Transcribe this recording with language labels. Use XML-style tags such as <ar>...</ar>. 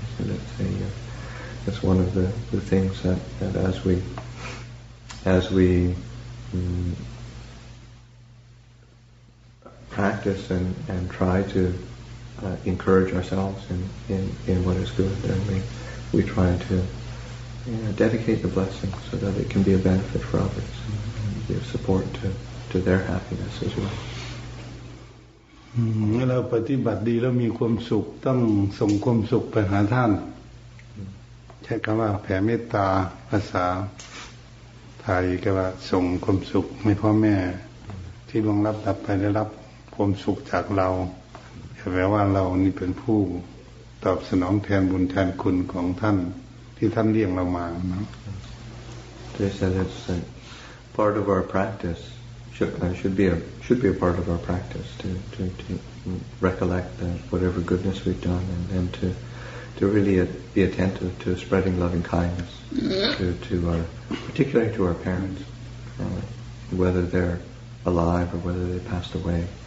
<en>So that's one of the things that as we practice and try to encourage ourselves in what is good, then we try to dedicate the blessing so that it can be a benefit for others and give support to their happiness as well.</en> <th>เมื่อเราปฏิบัติดีแล้วมีความสุขต้องส่งความสุขไปหาท่านใช้คำว่าแผ่เมตตาภาษาไทยก็ว่าส่งความสุขให้พ่อแม่ที่ล่วงลับดับไปได้รับความสุขจากเราแปลว่าเรานี่เป็นผู้ตอบสนองแทนบุญแทนคุณของท่านที่ท่านเลี้ยงเรามาเนาะ</th> <en>They said it's part of our practice should be a part of our practice to recollect whatever goodness we've done, and to really be attentive to spreading loving kindness to our, particularly to our parents, whether they're alive or whether they passed away.</en>